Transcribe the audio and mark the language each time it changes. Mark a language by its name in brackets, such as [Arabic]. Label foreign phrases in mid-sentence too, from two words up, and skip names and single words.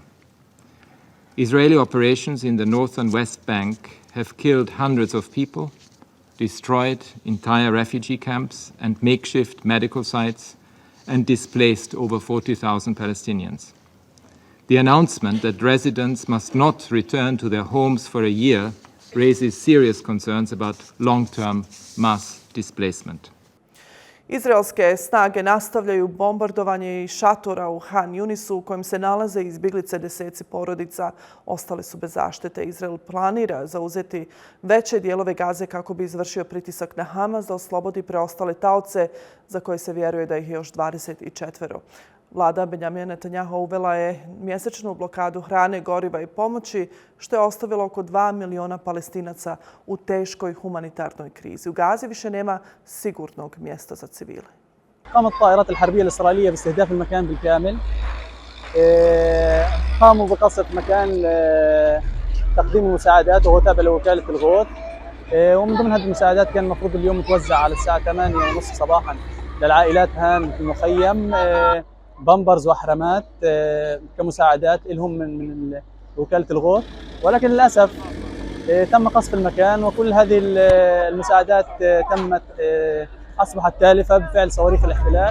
[English] Israeli operations in the north and west bank have killed hundreds of people, destroyed entire refugee camps and makeshift medical sites, and displaced over 40,000 Palestinians. The announcement that residents must not return to their homes for a year raises serious concerns about long-term mass displacement. [Bosnian] Izraelske snage nastavljaju bombardovanje i šatora u Han Yunisu u kojem se nalaze izbjeglice, deseci porodica ostale su bez zaštite. Izrael planira zauzeti veće dijelove Gaze kako bi izvršio pritisak na Hamas da oslobodi preostale taoce za koje se vjeruje da ih je još 24. Vlada Benjamina Netanjahu uvela je mjesečnu blokadu hrane, goriva i pomoći, što je ostavilo oko 2 miliona Palestinaca u teškoj humanitarnoj krizi. U Gazi više nema sigurnog mjesta za civile. [Arabic] قامت الطائرات الحربية الإسرائيلية باستهداف المكان بالكامل. قاموا بقصف مكان تقديم المساعدات وهو تابع لوكالة الغوث. ومن ضمن هذه المساعدات كان المفروض اليوم توزع على الساعة 8:30 صباحا للعائلات هان في المخيم بامبرز واحرامات كمساعدات لهم من وكالة الغوث، ولكن للأسف تم قصف المكان وكل هذه المساعدات تمت أصبحت تالفة بفعل صواريخ الاحتلال.